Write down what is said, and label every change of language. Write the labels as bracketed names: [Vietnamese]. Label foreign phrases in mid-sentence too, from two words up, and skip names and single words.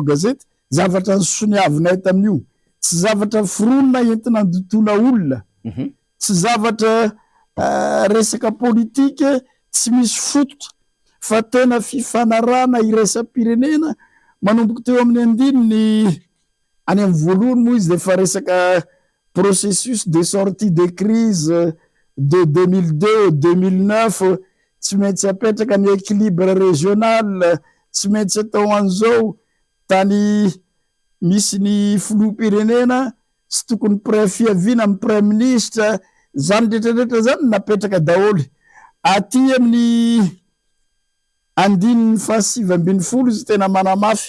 [Malagasy] Gazety zavatra ny soniavina eto amin'io tsy zavatra foronina entina andotona olona tsy zavatra resaka politika tsy misy fototra fa tena fifanarana iresa-pirenena manomboka teo amin'ny andininy any amin'ny voalohany moa izy de fa resaka [French] processus de sortie de crise de 2002 au 2009 [Malagasy] tsy maintsy apetraka ny [French] équilibre régional, [Malagasy] tsy maintsy atao an'izao tany misy ny filoham-pirenena tsy tokony fiaviana amin'ny [French] premier ministre, [Malagasy] zany rehetrarehetra zany napetraka daholy. Aty amin'ny 2017 izy tena manamafy.